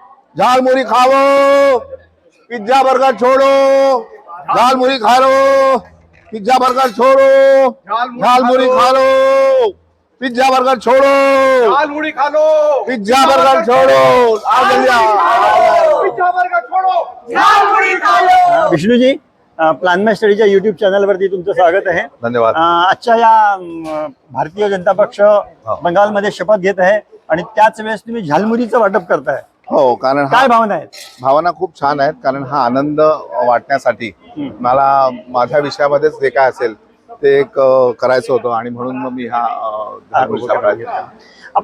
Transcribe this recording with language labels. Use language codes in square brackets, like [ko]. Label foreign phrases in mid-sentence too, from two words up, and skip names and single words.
[hi] झाल मुरी खाओ, पिज्जा बर्गर छोड़ो, झाल मुरी खा लो, पिज्जा बर्गर छोड़ो, झाल मुरी खा लो, पिज्जा बर्गर छोड़ो, झाल मुड़ी खा लो, पिज्जा बर्गर छोड़ो, आ जल्दी पिज्जा बर्गर छोड़ो, झाल मुड़ी खा लो। [mr] विष्णूजी, प्लान माय स्टडीच्या युट्यूब चॅनलवरती तुमचं स्वागत आहे. धन्यवाद. आजच्या या भारतीय जनता पक्ष बंगालमध्ये शपथ घेत आहे आणि त्याच वेळेस तुम्ही झालमुरीचं वाटप करताय. हो, कारण काय भावना आहेत? भावना खूप छान आहेत. कारण हा आनंद वाटण्यासाठी मला माझ्या विषयामध्येच जे काय असेल ते एक करायचं होतं आणि म्हणून मग मी हा झालमुरीचा प्रयत्न केला.